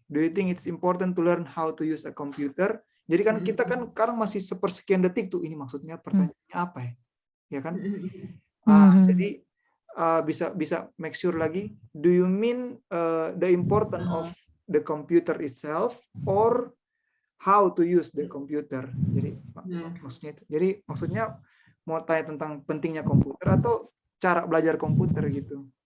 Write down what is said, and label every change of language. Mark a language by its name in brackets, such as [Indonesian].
[English] Do you think it's important to learn how to use a computer? [Indonesian] Jadi kan kita kan sekarang masih sepersekian detik tuh, ini maksudnya pertanyaannya apa ya? Ya kan? Jadi bisa [English] make sure [Indonesian] lagi. [English] Do you mean the importance of the computer itself or how to use the computer? [Indonesian] Jadi maksudnya itu. Jadi maksudnya mau tanya tentang pentingnya komputer atau cara belajar komputer gitu.